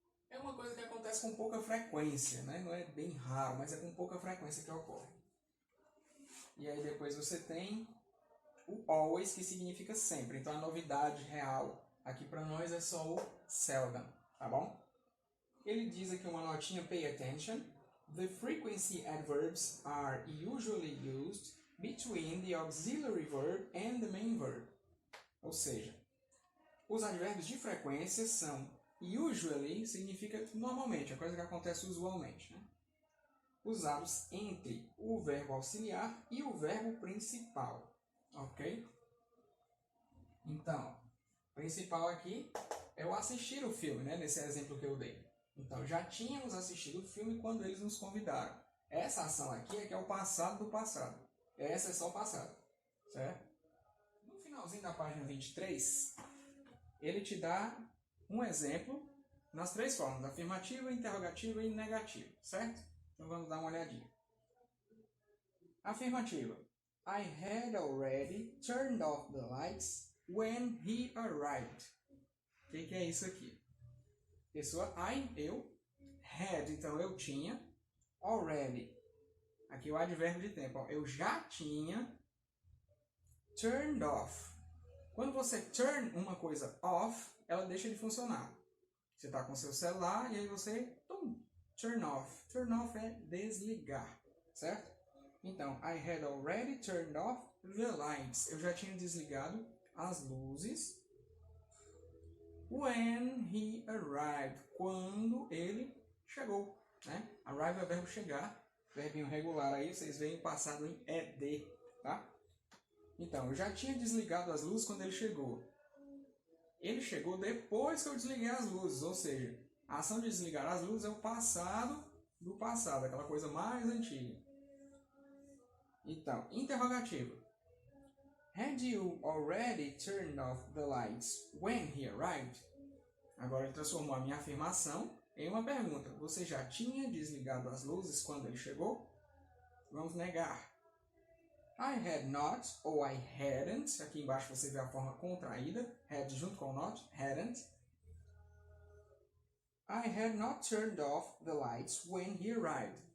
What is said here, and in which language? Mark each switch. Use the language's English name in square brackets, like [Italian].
[Portuguese] É uma coisa que acontece com pouca frequência, né? Não é bem raro, mas é com pouca frequência que ocorre. E aí depois você tem o always, que significa sempre. Então a novidade real aqui para nós é só o seldom, tá bom? Ele diz aqui uma notinha, [English] pay attention. The frequency adverbs are usually used between the auxiliary verb and the main verb. [Portuguese] Ou seja, os advérbios de frequência são usually, significa normalmente, a coisa que acontece usualmente, né? Usados entre o verbo auxiliar e o verbo principal, ok? Então, principal aqui é o assistir o filme, né? Nesse exemplo que eu dei. Então, já tínhamos assistido o filme quando eles nos convidaram. Essa ação aqui é que é o passado do passado. Essa é só o passado, certo? No finalzinho da página 23, ele te dá um exemplo nas três formas, afirmativa, interrogativa e negativa, certo? Então, vamos dar uma olhadinha. Afirmativa. [English] I had already turned off the lights when he arrived. [Portuguese] O que é isso aqui? Pessoa I, eu. Had, então eu tinha. Already. Aqui o advérbio de tempo. Ó, eu já tinha. Turned off. Quando você turn uma coisa off, ela deixa de funcionar. Você está com seu celular e aí você turn off. Turn off é desligar, certo? [English] Então, I had already turned off the lights. [Portuguese] Eu já tinha desligado as luzes. [English] When he arrived. [Portuguese] Quando ele chegou. né? Arrive é o verbo chegar, verbinho regular aí, vocês veem passado em ED, tá? Então, eu já tinha desligado as luzes quando ele chegou. Ele chegou depois que eu desliguei as luzes, ou seja, a ação de desligar as luzes é o passado do passado, aquela coisa mais antiga. Então, interrogativo. [English] Had you already turned off the lights when he arrived? [Portuguese] Agora ele transformou a minha afirmação em uma pergunta. Você já tinha desligado as luzes quando ele chegou? Vamos negar. [English] I had not [Portuguese] ou I hadn't. Aqui embaixo você vê a forma contraída. Had junto com not. Hadn't. [English] I had not turned off the lights when he arrived.